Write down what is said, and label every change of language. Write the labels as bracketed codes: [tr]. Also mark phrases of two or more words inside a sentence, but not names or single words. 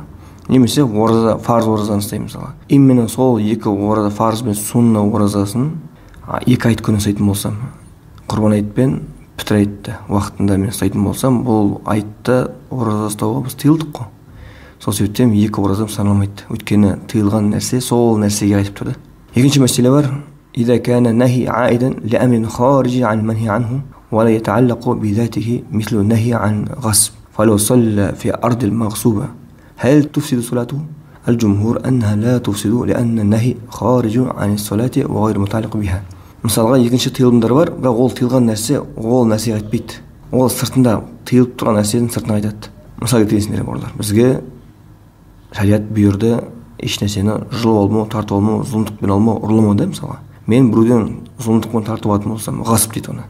[kk] Немесе ораза, фарз оразаны ұстаймын, мысалы. Именно сол екі ораза, фарз бен сунна оразасын екі айт күні ұстайтын болсам, құрбан айт пен пітір айтты уақытында мен ұстайтын болсам, бұл айтты ораза ұстауға біз тыйылдық қой. Сол себептен екі ораза саналмайды. Өйткені тыйылған нәрсе сол нәрсеге айтып тұрды. Екінші мәселе бар. [ar] إذا كان نهي عائدا لأمر خارجي عن المنهي عنه ولا يتعلق بذاته مثل النهي عن غصب فلو صلى في أرض المغصوبة هل تفسد صلاته؟ الجمهور أنها لا تفسد لأن النهي خارج عن الصلاة وغير متعلق بها. [kk] Мысалға, екінші тыйылымдар бар, бірақ ол тыйылған нәрсе ол нәрсеге айтпайды. Ол сыртында тыйылып тұрған нәрседен сыртына айтады. Мысалы келтіресіңдер барлар. Бізге шариат бұйырды еш нәрсені жұлып алмау, тартып алмау, зұлымдықпен алмау, ұрламау да, мысалға. Мен біреуден зұлымдықпен тартып алатын болсам, ғасып дейді оны.